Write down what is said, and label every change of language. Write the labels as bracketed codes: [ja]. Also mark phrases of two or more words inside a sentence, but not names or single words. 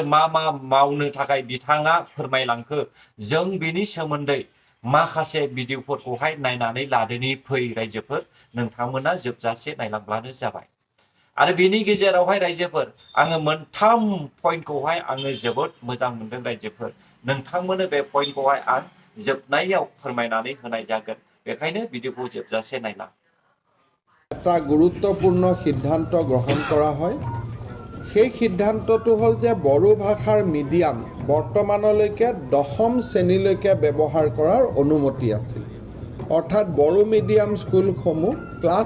[brx] मा मावनो थाखाय बिथाङा फोरमायलांखो जों बेनि सोमोन्दै माखासे भिडिअफोरखौहाय नायनानै लादोनि फै रायजोफोर नोंथांमोना जोबजासे नायलांब्लानो जाबाय आरो बेनि गेजेरावहाय रायजोफोर आङो मोनथाम पइन्टखौहाय आङो जोबोद मोजां मोनदों रायजोफोर नोंथांमोननो बे पइन्टखौहाय आं जोबनायाव फोरमायनानै होनाय जागोन बेखायनो भिडिअखौ जोबजासे नायलां [as] এটা গুৰুত্বপূৰ্ণ সিদ্ধান্ত গ্ৰহণ কৰা হয় সেই সিদ্ধান্তটো হ'ল যে বড়ো ভাষাৰ মিডিয়াম বৰ্তমানলৈকে 10ম শ্ৰেণীলৈকে ব্যৱহাৰ কৰাৰ অনুমতি আছিল অৰ্থাৎ বড়ো মিডিয়াম স্কুলসমূহ ক্লাছ